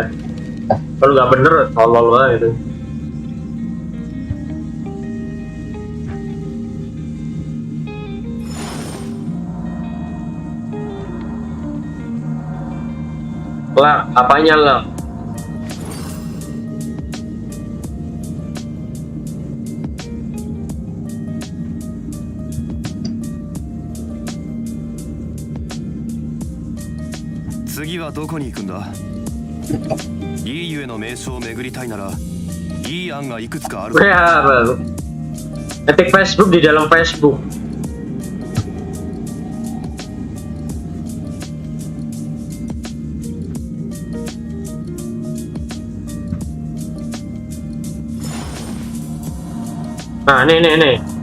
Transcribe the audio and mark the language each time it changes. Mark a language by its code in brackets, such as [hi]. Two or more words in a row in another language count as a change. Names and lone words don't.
[id] Kalau nggak bener, tolol lah gitu. Lah, apanya lah? [ja] 次はどこに行くんだ。いいゆえの名所を巡りたいなら、いい案がいくつかある。 [id] Ya, ngetik Facebook di dalam Facebook. Nah, nih.